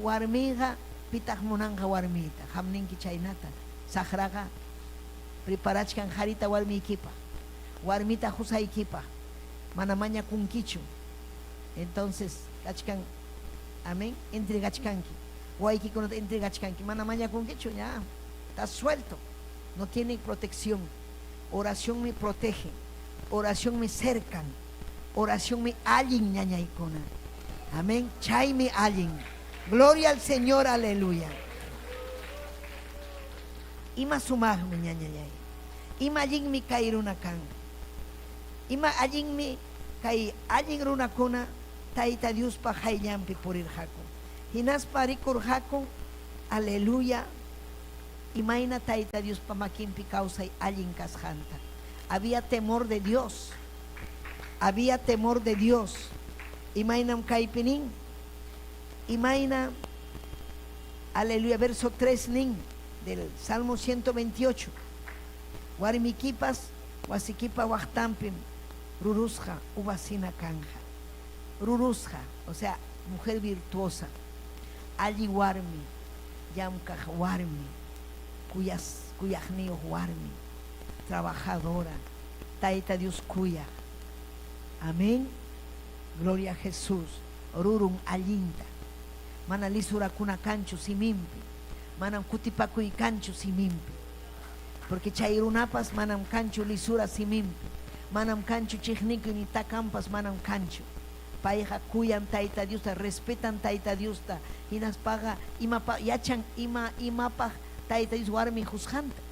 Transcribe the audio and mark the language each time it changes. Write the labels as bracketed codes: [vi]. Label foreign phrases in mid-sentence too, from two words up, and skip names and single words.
[qu] warmiqa pitaq munanqa warmita hamninki chaynata saqraqa preparachkan harita warmiykipa warmita husaykipa mana mañakunkichu entonces kachkan amén entregachkanki waykikunata entregachkanki mana mañakunkichu [es] ya está suelto no tiene protección oración me protege oración me cercan oración me [qu] allin ñañaykuna amén chaymi allin [es] gloria al Señor aleluya [qu] ima sumaqmi ñañayay ima allinmi kay runakan ima allinmi kay allin runakuna taita Diospa hayllanpi purirqaku hinaspa rikurqaku aleluya imayna taita Diospa makinpi kawsay allin kasqanta [es] había temor de Dios [qu] imaynam kaypinin imayna aleluya verso 3 nin [es] del Salmo [qu] 128 warmikipas wasikipa waqtanpim rurusqa ubasina kanja rurusqa o [es] sea mujer virtuosa [qu] alli warmi llamkaq warmi kuyaqniyuq warmi trabajadora taita Dios kuya amén [es] gloria a Jesús [qu] rurun allinta mana lisurakuna kanchu simimpi manam kutipakuy kanchu simimpi porque chay runapas manam kanchu lisura simimpi manam kanchu chiqniku ni takampas manam kanchu payqa kuyan taita Diosta respetan taita Diosta hinaspaqa yachan imapaq taita Dios warmi husqanta